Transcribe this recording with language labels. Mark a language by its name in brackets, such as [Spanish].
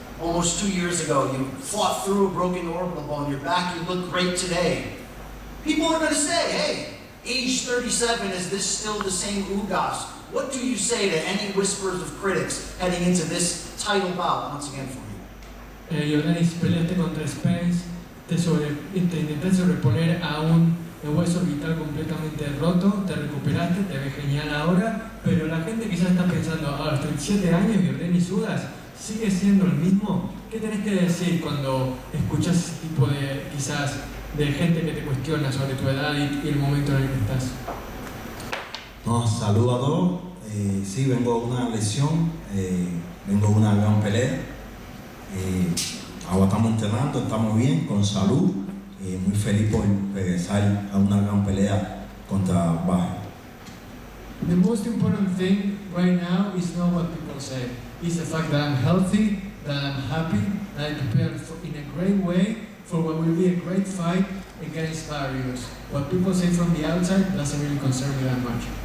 [English] almost 2 years ago. You fought through a broken orbital bone. You're back, you look great today. People are going to say, hey, age 37, is this still the same Ugas? What do you say to any whispers of critics heading into this title bout once again for you? [Spanish] Yordenis, peleaste contra Spence, te intentaste sobreponer a un hueso orbital completamente roto, te recuperaste, te ves genial ahora, pero la gente quizás está pensando, a los 37 años, Yordenis Ugas sigue siendo el mismo. ¿Qué tenés que decir cuando escuchas ese tipo de, quizás, de gente que te cuestiona sobre tu edad y el momento en el que estás? No, saludo a todos. Sí, vengo de una lesión, vengo de una gran pelea. Ahora estamos entrenando, estamos bien, con salud. Muy feliz por regresar a una gran pelea contra Barrios. [English] The most important thing right now is not what people say. It's the fact that I'm healthy, that I'm happy, that I prepared in a great way for what will be a great fight against Barrios. What people say from the outside doesn't really concern me that much.